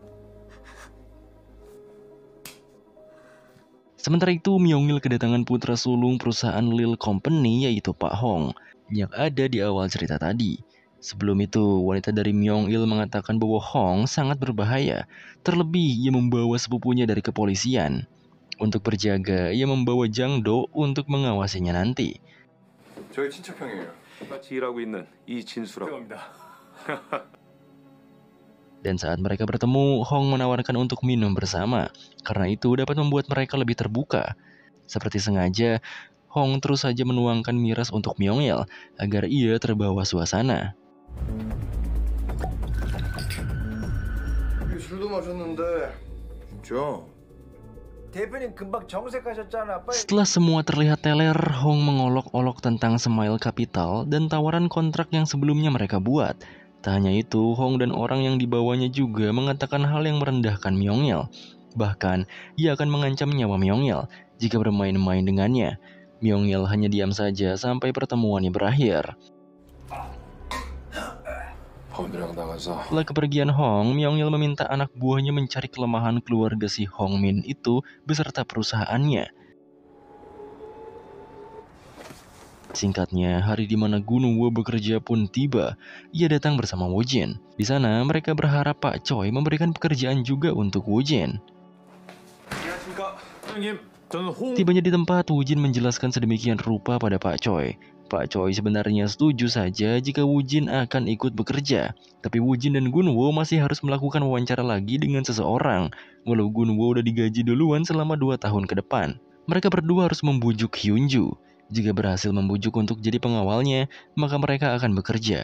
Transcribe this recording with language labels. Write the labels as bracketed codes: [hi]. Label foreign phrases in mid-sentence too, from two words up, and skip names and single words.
[id] Sementara itu, Myongil kedatangan putra sulung perusahaan Lil Company yaitu Pak Hong yang ada di awal cerita tadi. Sebelum itu, wanita dari Myongil mengatakan bahwa Hong sangat berbahaya. Terlebih, ia membawa sepupunya dari kepolisian. Untuk berjaga, ia membawa Jangdo untuk mengawasinya nanti. [ko] 저희 친척형이에요. 같이 일하고 있는 이진수라고 합니다. [id] Dan saat mereka bertemu, Hong menawarkan untuk minum bersama. Karena itu dapat membuat mereka lebih terbuka. Seperti sengaja, Hong terus saja menuangkan miras untuk Myongil agar ia terbawa suasana. [ko] 술도 마셨는데 진짜. 대표님 금방 정색하셨잖아. 빨리. [id] Setelah semua terlihat teler, Hong mengolok-olok tentang Smile Capital dan tawaran kontrak yang sebelumnya mereka buat. Tak hanya itu, Hong dan orang yang dibawanya juga mengatakan hal yang merendahkan Myongil. Bahkan, ia akan mengancam nyawa Myongil jika bermain-main dengannya. Myongil hanya diam saja sampai pertemuannya berakhir. [ko] 사원들이랑 나가서 [id] Setelah kepergian Hong, Myung-il meminta anak buahnya mencari kelemahan keluarga si Hong Min itu beserta perusahaannya. Singkatnya, hari di mana Gun Wo bekerja pun tiba. Ia datang bersama Woo Jin. Di sana, mereka berharap Pak Choi memberikan pekerjaan juga untuk Woo Jin. [ko] 안녕하십니까 사장님 저는 홍 [id] Tibanya di tempat, Woo Jin menjelaskan sedemikian rupa pada Pak Choi. Pak Choi sebenarnya setuju saja jika Woo Jin akan ikut bekerja. Tapi Woo Jin dan Gun Wo masih harus melakukan wawancara lagi dengan seseorang. Walau Gun Wo udah digaji duluan selama 2 tahun ke depan. Mereka berdua harus membujuk Hyunju. Jika berhasil membujuk untuk jadi pengawalnya, maka mereka akan bekerja.